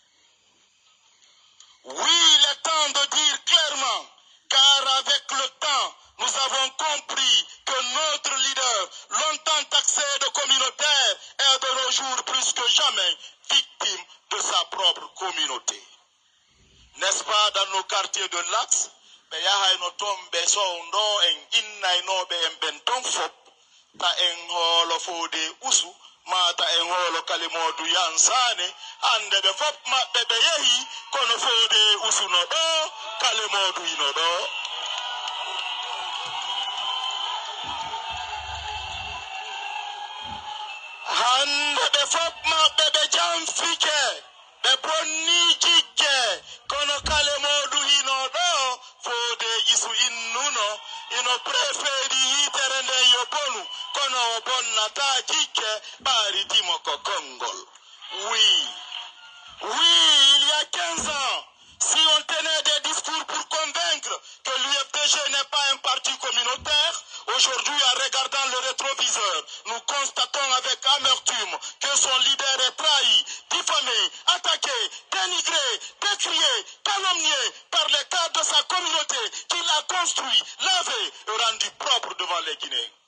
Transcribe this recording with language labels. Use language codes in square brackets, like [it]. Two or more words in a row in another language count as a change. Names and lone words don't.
[fr] Oui, il est temps de dire clairement, car avec le temps, nous avons compris que notre leader, longtemps taxé de communautaire, est de nos jours plus que jamais victime de sa propre communauté. N'est-ce pas dans nos quartiers de l'Axe? [ff] Mata en holo kalimodu yansane ande be fop mabbe be yehi kono fode usuno do kalimodu ino do hande be fop mabbe be jamfike be bonni jikke kono kalimodu ino do fode isu innuno ino preferi iterende yobonu kono bonnata jikke bari dimoko kongol. [fr] Oui, il y a 15 ans, si on tenait des discours pour convaincre que l'UFDG n'est pas un parti communautaire, aujourd'hui en regardant le rétroviseur, nous constatons avec amertume que que son leader est trahi, diffamé, attaqué, dénigré, décrié, calomnié par les cadres de sa communauté qu'il a construit, lavé et rendu propre devant les Guinéens.